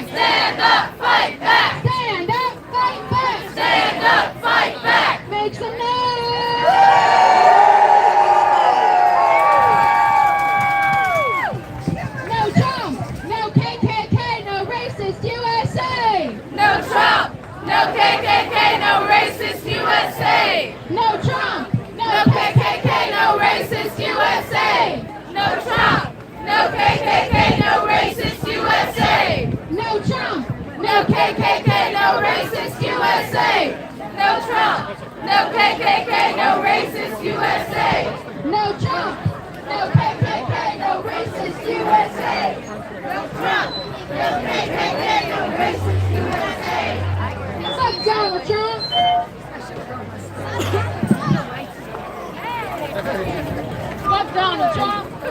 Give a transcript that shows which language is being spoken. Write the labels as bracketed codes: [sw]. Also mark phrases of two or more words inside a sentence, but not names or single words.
[en] Stand up, fight back. Stand up, fight back. Stand up, fight back. Make some noise. No Trump, no KKK, no racist USA. No Trump, no KKK, no racist USA. No Trump, No KKK, no racist USA. No Trump, no KKK, no racist USA. no Trump, No KKK, no racist USA. No Trump, no KKK, no racist USA. no Trump, No KKK, no racist USA. No Trump, no KKK, no racist USA. fuck Donald Trump. Fuck Donald Trump.